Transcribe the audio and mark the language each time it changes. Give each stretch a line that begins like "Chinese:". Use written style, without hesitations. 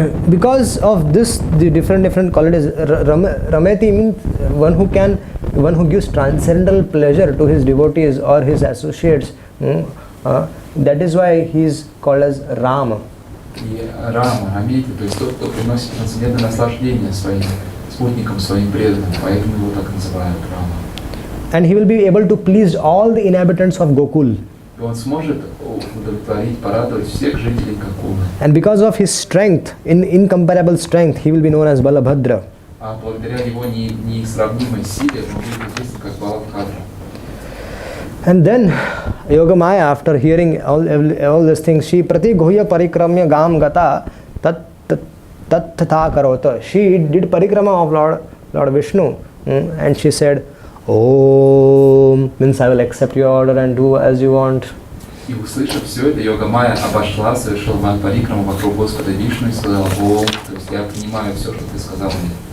English: Because of this, the different qualities, Rameti means one who gives transcendental pleasure to his devotees or his associates. That is why he is called as Rama.
Russian: И Рама, Рамити, то есть тот, кто приносит трансцендентное наслаждение своим спутникам, своим преданным, поэтому его так называют Рама.
English: And he will be able to please all the inhabitants of Gokul.
Russian: И он сможет удовлетворить, порадовать всех жителей Гокулы.
English: And because of his strength, incomparable strength, he will be known as Balabhadra.
Russian: А благодаря его несравнимой силе он будет известен как Балабхадра.
English: And then Yogamaya, after hearing all these things, she
Sanskrit: prati guhya parikramya gam gata tat tatha karota.
English: She did parikrama of Lord Vishnu, and she said, Om, means I will accept your order and do as you want.
Russian: И услышав все это, Йога-майя обошла, совершила парикраму вокруг Господа Вишну и сказала: Ом, то есть я принимаю все, что ты сказал мне.